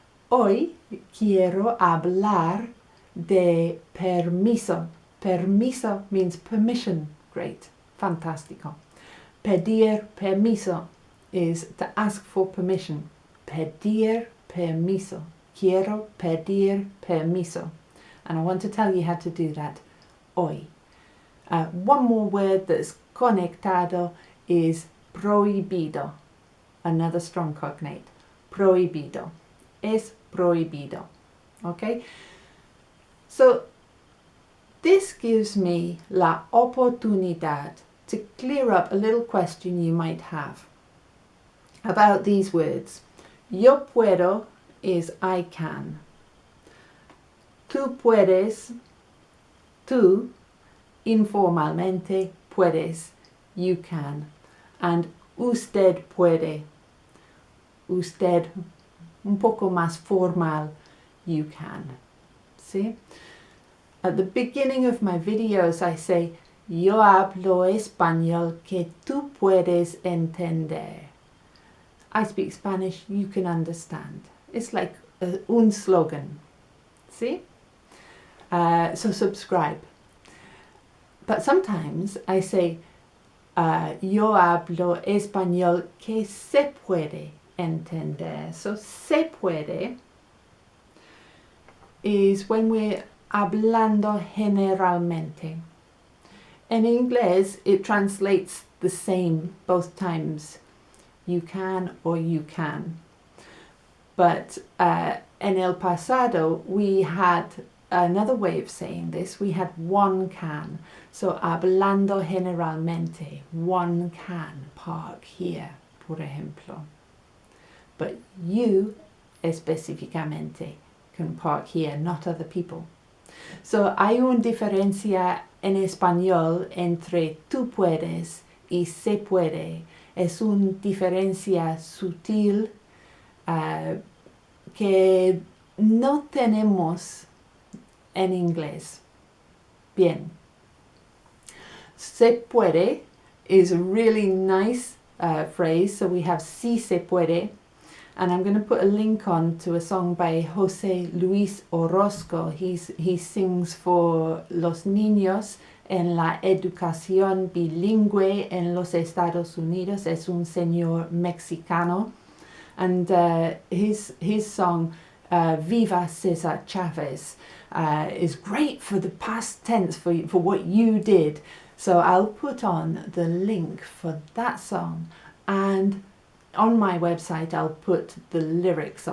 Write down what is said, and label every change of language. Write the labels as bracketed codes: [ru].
[es] Hoy quiero hablar de permiso. [en] Permiso means permission. Great. Fantastico. [es] Pedir permiso [en] is to ask for permission. [es] Pedir permiso. Quiero pedir permiso. [en] And I want to tell you how to do that hoy. One more word that's conectado is prohibido. Another strong cognate. [es] Prohibido. Es prohibido. [en] Okay? So this gives me [es] la oportunidad [en] to clear up a little question you might have about these words. [es] Yo puedo [en] is I can. [es] Tú puedes, tú, informalmente, puedes, [en] you can. [es] And usted puede, usted, un poco más formal, [en] you can. See? At the beginning of my videos I say, [es] yo hablo español que tú puedes entender. [en] I speak Spanish you can understand. It's like un slogan. See? So subscribe. But sometimes I say, [es] yo hablo español que se puede entender. [en] So [es] se puede [en] is when we're [es] hablando generalmente. [en] In English it translates the same both times. You can or you can. But [es] en el pasado [en] we had another way of saying this. We had one can. So [es] hablando generalmente, [en] one can park here, [es] por ejemplo. [en] But you específicamente can park here, not other people. [es] So hay una diferencia en español entre tú puedes y se puede. Es una diferencia sutil que no tenemos en inglés. Bien. Se puede [en] is a really nice phrase. So we have [es] si se puede. [en] And I'm going to put a link on to a song by José Luis Orozco. He sings for [es] los niños en la educación bilingüe en los Estados Unidos. Es un señor mexicano. [en] And his song, Viva Cesar Chavez, is great for the past tense, for what you did. So I'll put on the link for that song, and on my website I'll put the lyrics.